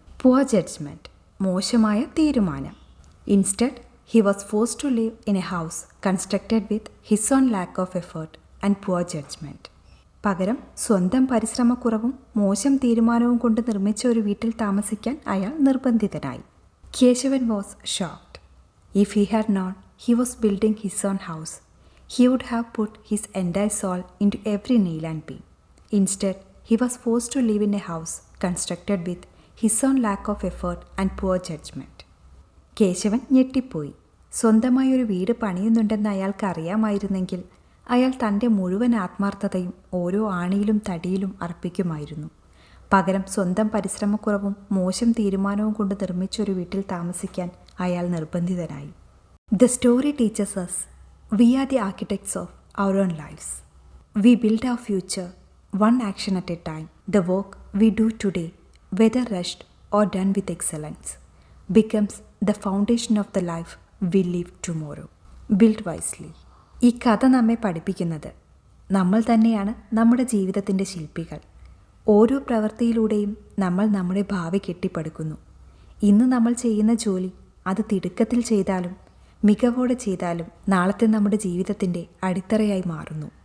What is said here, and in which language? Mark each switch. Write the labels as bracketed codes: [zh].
[en] poor judgment [ml] മോശമായ തീരുമാനം. [en] Instead he was forced to live in a house constructed with his own lack of effort and poor judgment. [ml] പകരം സ്വന്തം പരിശ്രമക്കുറവും മോശം തീരുമാനവും കൊണ്ട് നിർമ്മിച്ച ഒരു വീട്ടിൽ താമസിക്കാൻ അയാൾ നിർബന്ധിതനായി. [en] Keshavan was shocked. If he had known he was building his own house, he would have put his entire soul into every nail and beam. Instead, he was forced to live in a house constructed with his own lack of effort and poor judgment. [ml] Keshavan ഞെട്ടിപ്പോയി. സ്വന്തമായി ഒരു വീട് പണിയുന്നുണ്ടെന്ന് അയാൾക്ക് അറിയാമായിരുന്നെങ്കിൽ അയാൾ തൻ്റെ മുഴുവൻ ആത്മാർത്ഥതയും ഓരോ ആണിയിലും തടിയിലും അർപ്പിക്കുമായിരുന്നു. പകരം സ്വന്തം പരിശ്രമക്കുറവും മോശം തീരുമാനവും കൊണ്ട് നിർമ്മിച്ചൊരു വീട്ടിൽ താമസിക്കാൻ അയാൾ നിർബന്ധിതനായി. [en] The story teaches us we are the architects of our own lives. We build our future one action at a time. The work we do today, whether rushed or done with excellence, becomes the foundation of the life we live tomorrow. Build wisely. [ml] ഈ കഥ നമ്മെ പഠിപ്പിക്കുന്നത് നമ്മൾ തന്നെയാണ് നമ്മുടെ ജീവിതത്തിൻ്റെ ശില്പികൾ. ഓരോ പ്രവൃത്തിയിലൂടെയും നമ്മൾ നമ്മുടെ ഭാവി കെട്ടിപ്പടുക്കുന്നു. ഇന്ന് നമ്മൾ ചെയ്യുന്ന ജോലി അത് തിടുക്കത്തിൽ ചെയ്താലും മികവോടെ ചെയ്താലും നാളത്തെ നമ്മുടെ ജീവിതത്തിൻ്റെ അടിത്തറയായി മാറുന്നു.